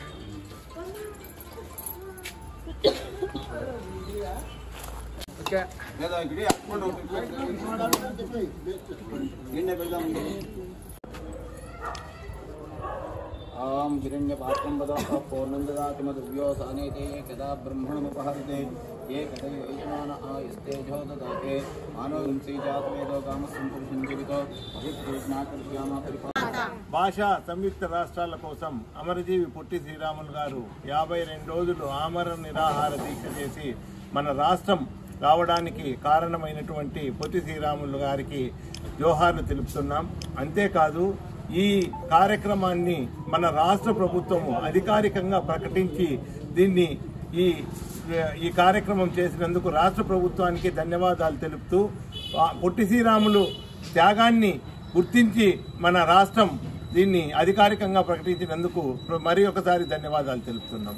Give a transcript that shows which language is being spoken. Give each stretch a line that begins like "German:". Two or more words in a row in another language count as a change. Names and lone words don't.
Sanskrit: ओम हिरण्यपात्रं वदः पूर्णं ददाति मधुव्योसानेते कदा ब्रह्मणमुपहरते ये कथय यजमान आयस्तेजो ददाते मानवंसी जातवेदो कामसंपुरुषं जीवितो अभिप्रेष्णाकर्ष्यामा
Telugu: భాషా సంయుక్త రాష్ట్రాల కోసం అమరజీవి పొట్టి శ్రీరాములు గారు 52 రోజులు ఆమరణ నిరాహార దీక్ష చేసి మన రాష్ట్రం రావడానికి కారణమైనటువంటి పొట్టి శ్రీరాములు గారికి జోహార్లు తెలుపుతున్నాం. అంతేకాదు ఈ కార్యక్రమాన్ని మన రాష్ట్ర ప్రభుత్వము అధికారికంగా ప్రకటించి దీన్ని ఈ కార్యక్రమం చేసినందుకు రాష్ట్ర ప్రభుత్వానికి ధన్యవాదాలు తెలుపుతూ పొట్టి శ్రీరాములు త్యాగాన్ని గుర్తించి మన రాష్ట్రం దీన్ని అధికారికంగా ప్రకటించినందుకు మరి ఒకసారి ధన్యవాదాలు తెలుపుతున్నాం.